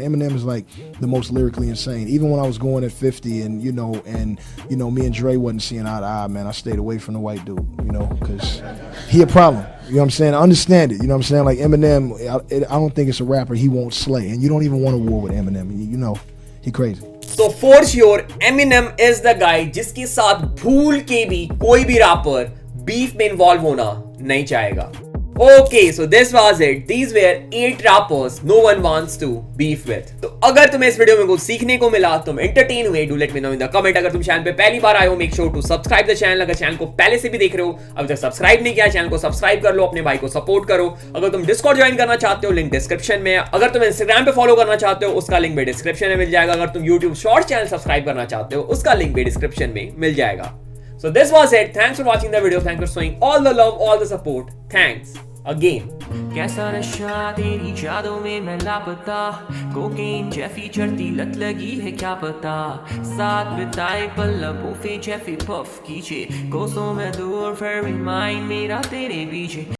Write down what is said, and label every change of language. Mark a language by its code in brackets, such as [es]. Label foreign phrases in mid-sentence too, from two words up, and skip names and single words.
[en] Eminem is like the most lyrically insane. Even when I was going at 50 and me and Dre wasn't seeing eye to eye, man, I stayed away from the white dude, because he a problem. You know what I'm saying? I understand it. You know what I'm saying? Like Eminem, I don't think it's a rapper he won't slay. And you don't even want a war with Eminem. He crazy. So for sure, Eminem is the guy [hi] जिसके साथ भूल के भी कोई भी [en] rapper beef [hi] में involve होना नहीं चाहेगा. [en] Okay, so this was it. These were 8 rappers no one wants to beef with. [hi] तो अगर तुम्हें इस वीडियो में कुछ सीखने को मिला, तुम entertain हुए, [en] do let me know in the comment. [hi] अगर तुम चैनल पे पहली बार आए हो, [en] make sure to subscribe the channel. [hi] अगर चैनल को पहले से भी देख रहे हो, अभी तक सब्सक्राइब नहीं किया, चैनल को सब्सक्राइब कर लो, अपने भाई को सपोर्ट करो. अगर तुम डिस्कॉर्ड ज्वाइन करना चाहते हो, [en] link description [hi] में. अगर तुम इंस्टाग्राम पे फॉलो करना चाहते हो, उसका लिंक भी डिस्क्रिप्शन में मिल जाएगा. अगर तुम यूट्यूब [en] short channel subscribe [hi] करना चाहते हो, उसका लिंक भी डिस्क्रिप्शन में मिल जाएगा. [en] So this was it. Thanks for watching the video. Thanks for showing all the love, all the support. Thanks again. [hi] कैसा नशा तेरी यादों में मैं लापता, कोकेन जैफी चढ़ती लत लगी है क्या पता, साथ बिताए पल लबों पे जैफी पफ कीजिए, कोसों में दूर फिर भी माइंड मेरा तेरे पीछे.